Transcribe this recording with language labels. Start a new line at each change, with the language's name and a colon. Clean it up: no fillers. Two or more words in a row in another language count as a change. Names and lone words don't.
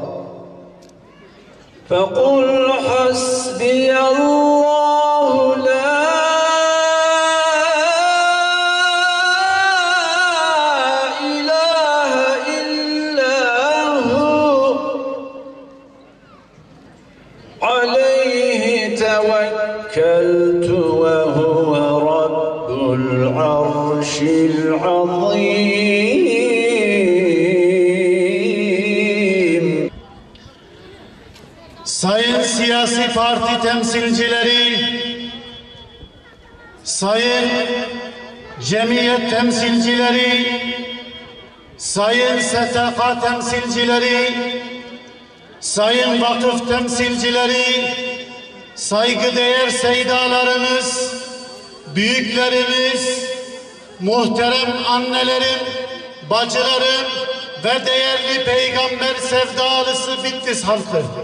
Arabic: فقل حسبي الله لا إله إلا هو عليه توكلت وهو رب العرش العظيم.
Turkish: Sayın siyasi parti temsilcileri, sayın cemiyet temsilcileri, sayın STK temsilcileri, sayın vakıf temsilcileri, saygıdeğer seydalarımız, büyüklerimiz, muhterem annelerim, bacılarım ve değerli peygamber sevdalısı Bitlis halkı.